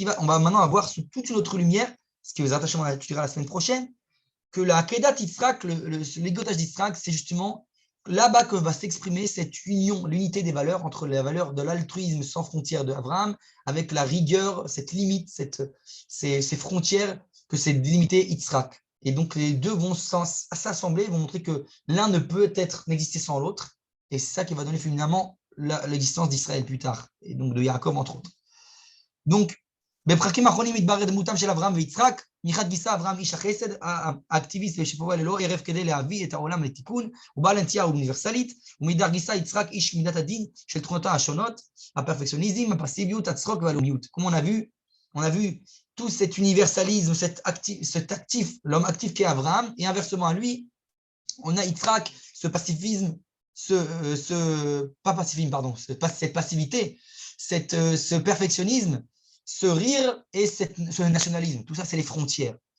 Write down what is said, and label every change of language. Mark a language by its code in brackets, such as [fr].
[fr] On va maintenant avoir sous toute une autre lumière, ce qui vous attache à la semaine prochaine, que la Hakeda d'Israël, l'égotage d'Israël, c'est justement là-bas que va s'exprimer cette union, l'unité des valeurs entre la valeur de l'altruisme sans frontières de Abraham, avec la rigueur, cette limite, ces frontières que c'est délimité Yitzhak. Et donc les deux vont s'assembler, vont montrer que l'un ne peut n'exister sans l'autre. Et c'est ça qui va donner finalement l'existence d'Israël plus tard, et donc de Yaakov entre autres. [he] Donc, בפרקים האחרונים מתברר דמותם של אברהם ויצחק, מחד גיסא אברהם איש החסד, האקטיביסט ושפועל ללא הרף כדי להביא את העולם לתיקון, הוא בעל הנטייה אוניברסלית, ומאידך גיסא יצחק איש מידת הדין של תכונותיו השונות, הפרפקציוניזם, הפסיביות, הצחוק והלאומיות. [fr] Comme on a vu tout cet universalisme, cet actif, l'homme actif qu'est Abraham, et inversement à lui, on a Yitzhak, ce pacifisme, cette passivité, ce perfectionnisme, ce rire et ce nationalisme. Tout ça, c'est les frontières.